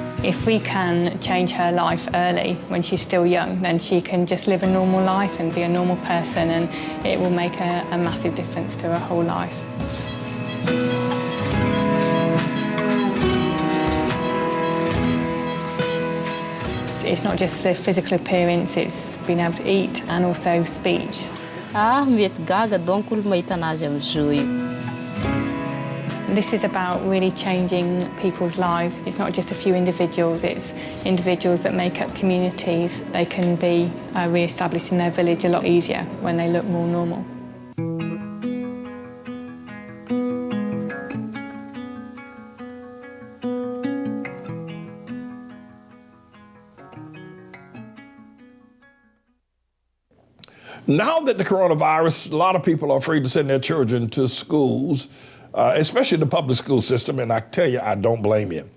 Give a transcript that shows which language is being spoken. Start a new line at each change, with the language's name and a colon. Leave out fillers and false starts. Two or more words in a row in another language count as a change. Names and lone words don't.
English: if we can change her life early when she's still young, then she can just live a normal life and be a normal person, and it will make a massive difference to her whole life. It's not just the physical appearance, it's being able to eat and also speech.
Malagasy: Mety gaga donc olo mahita anazy am'zao io.
English: This is about really changing people's lives. It's not just a few individuals, it's individuals that make up communities. They can be re-established in their village a lot easier when they look more normal. Now that the coronavirus, a lot of people are afraid to send their children to schools, especially the public school system, and I tell you, I don't blame you.